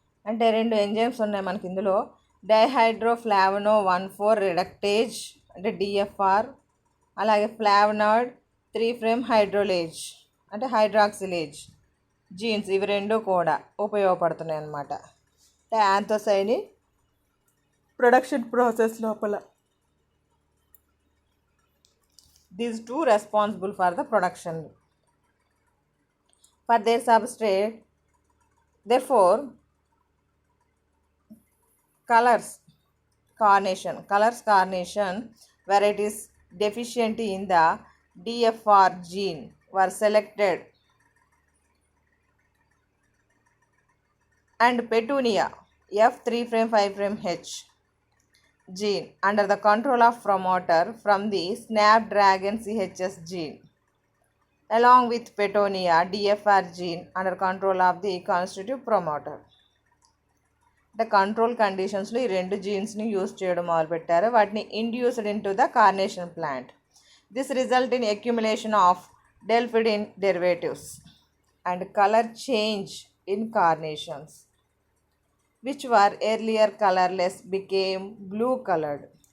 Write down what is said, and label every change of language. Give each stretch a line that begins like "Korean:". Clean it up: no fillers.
Telugu: అంటే రెండు ఎంజైమ్స్ ఉన్నాయి మనకి ఇందులో. డైహైడ్రోఫ్లావనో 1,4 రిడక్టేజ్ అంటే DFR, అలాగే ఫ్లావనాయిడ్ 3' హైడ్రోలేజ్ అంటే హైడ్రాక్సిలేజ్ జీన్స్, ఇవి రెండు కూడా ఉపయోగపడుతున్నాయి అన్నమాట యాంథోసైనిన్ ప్రొడక్షన్ ప్రాసెస్ లోపల.
English: These two responsible for the production for their substrate. Therefore colors carnation varieties deficient in the DFR gene were selected and petunia F3' 5' H gene under the control of promoter from the snapdragon CHS gene along with petunia DFR gene under control of the constitutive promoter.
Telugu: అంటే control కండిషన్స్లో ఈ రెండు జీన్స్ని use చేయడం మొదలుపెట్టారు.
English: వాటిని induced into the carnation plant. This result in accumulation of delphinidin derivatives and colour change in carnations which were earlier colourless became blue coloured.